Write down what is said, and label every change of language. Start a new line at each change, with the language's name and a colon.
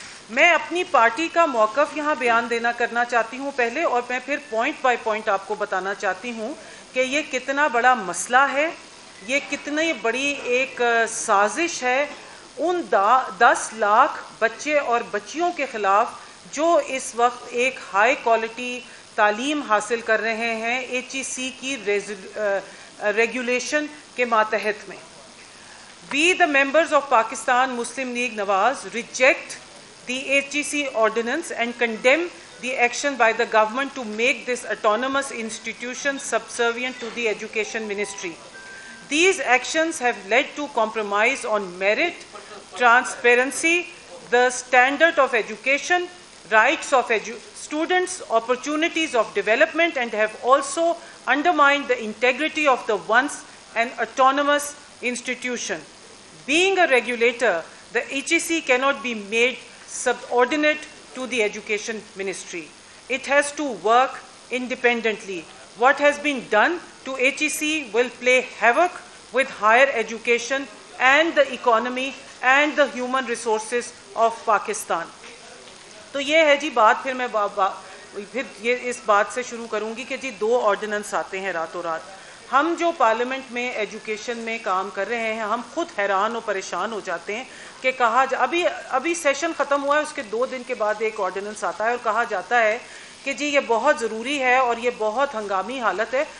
Urdu: میں اپنی پارٹی کا موقف یہاں بیان کرنا چاہتی ہوں پہلے, اور میں پھر پوائنٹ بائی پوائنٹ آپ کو بتانا چاہتی ہوں کہ یہ کتنا بڑا مسئلہ ہے, یہ کتنی بڑی ایک سازش ہے ان 10 لاکھ بچے اور بچیوں کے خلاف جو اس وقت ایک ہائی کوالٹی تعلیم حاصل کر رہے ہیں HEC کی ریگولیشن کے ماتحت میں.
English: We the members of Pakistan Muslim League Nawaz reject the HEC ordinance and condemn the action by the government to make this autonomous institution subservient to the Education Ministry. These actions have led to compromise on merit, transparency, the standard of education, rights of students, opportunities of development, and have also undermined the integrity of the once an autonomous institution. Being a regulator, the HEC cannot be made subordinate to the Education Ministry. It has to work independently. What has been done to HEC will play havoc with higher education and the economy and the human resources of Pakistan.
Urdu: تو یہ ہے جی بات. پھر میں یہ اس بات سے شروع کروں گی کہ جی 2 آرڈیننس آتے ہیں راتوں رات. ہم جو پارلیمنٹ میں ایجوکیشن میں کام کر رہے ہیں, ہم خود حیران و پریشان ہو جاتے ہیں کہ ابھی سیشن ختم ہوا ہے, اس کے 2 دن کے بعد ایک آرڈیننس آتا ہے اور کہا جاتا ہے کہ جی یہ بہت ضروری ہے اور یہ بہت ہنگامی حالت ہے.